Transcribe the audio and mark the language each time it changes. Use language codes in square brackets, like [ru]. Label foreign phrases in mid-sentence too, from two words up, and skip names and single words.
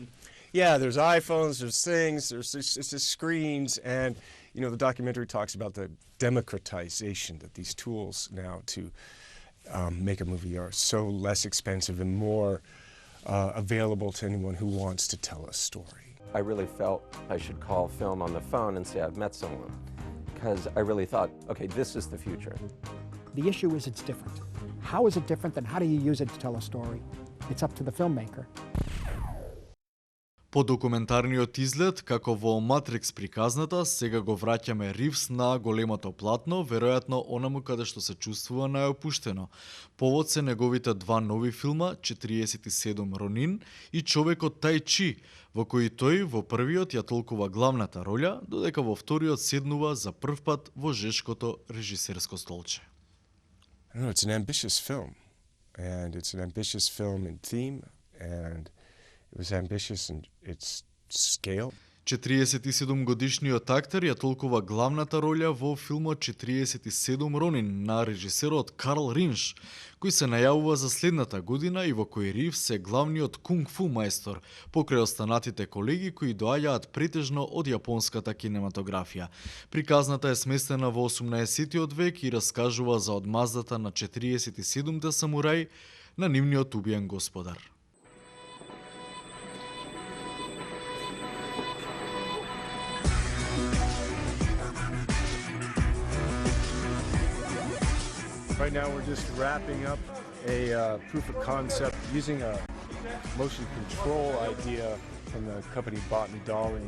[en] Yeah, there's iPhones, there's things, it's just screens, and you know, the documentary talks about the democratization that these tools now to make a movie are so less expensive and more available to anyone who wants to tell a story. I really felt I should call film on the phone and say I've met someone, because I really thought, okay, this is the future. The issue is it's different. How is it different, and how do you use it to tell a story? It's up to the filmmaker. [mk] По документарниот изглед, како во Матрикс приказната, сега го враќаме Ривз на големото платно, веројатно онаму каде што се чувствува најопуштено. Повод се неговите два нови филма, 47 Ронин и Човекот Тај Чи, во кои тој во првиот ја толкува главната роља, додека во вториот седнува за прв пат во жешкото режисерско столче. [en] I don't know, it's an ambitious film, and it's an ambitious film in theme, and it was ambitious in its scale. [mk] 47-годишниот актер ја толкува главната роља во филмот 47 Ронин на режисерот Карл Ринш, кој се најавува за следната година и во кој Ривз е главниот кунг-фу мајстор, покрај останатите колеги кои доаѓаат претежно од јапонската кинематографија. Приказната е сместена во 18-тиот век и раскажува за одмаздата на 47-те самураи на нивниот убиен господар. [en] Right now we're just wrapping up a proof of concept using a motion control idea from the company Bott and Dowling.